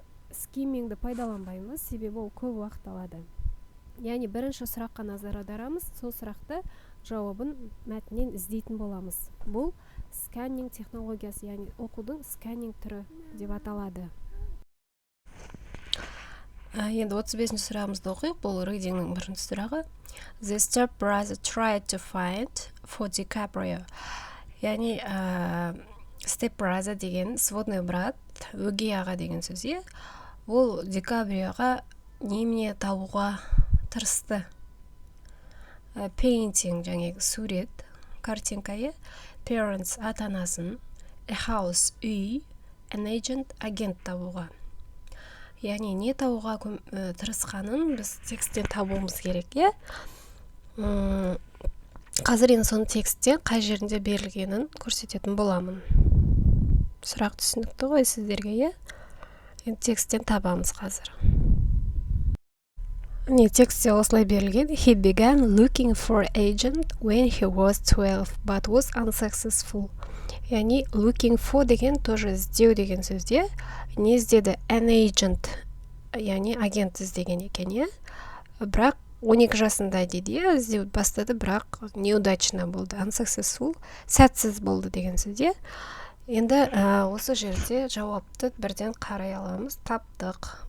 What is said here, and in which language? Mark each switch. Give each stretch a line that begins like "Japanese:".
Kazakh: Скиммингді пайдаланбаймыз, себебі ол көп уақыт алады. Яғни бірінші сұраққа назар аударамыз, сол сұрақты жауабын мәтіннен іздейтін боламыз. Бұл сканнинг технологиясы, яғни оқудың сканнинг түрі деп аталады. Енді 35-ші сұрағымызды оқиық. Бұл readingнің бірінші сұрағы.
English: The stepbrother tried to find for DiCaprio.
Kazakh: Яғни stepbrother деген
Russian: сводный брат,
Kazakh: өгей аға деген сөз. Ол Ди-Каприоға немене табуға тырысты. Painting жаңағы сурет, картинка. Parents ата-анасын,
English: a house
Kazakh: үй,
English: an agent
Kazakh: агент табуға. Яғни не табуға тырысқанын біз тексттен табуымыз керек. Қазір енді соны текстте қай жерінде берілгенін көрсететін боламын. Сұрақ түсінікті ғой сіздерге, Енді тексттен табамыз қазір. Текстте осылай берілген.
English: He began looking for an agent when he was 12, but was unsuccessful.
Kazakh: Яғни looking for деген тоже іздеу деген сөзде. Не іздеді?
English: An agent,
Kazakh: яғни агент іздеген екен. Бірақ 12 жасында дейді, іздеу бастады, бірақ неудачно болды. Unsuccessful, сәтсіз болды деген сөзде. Енді осы жерде жауапты бірден қарай аламыз. Таптық.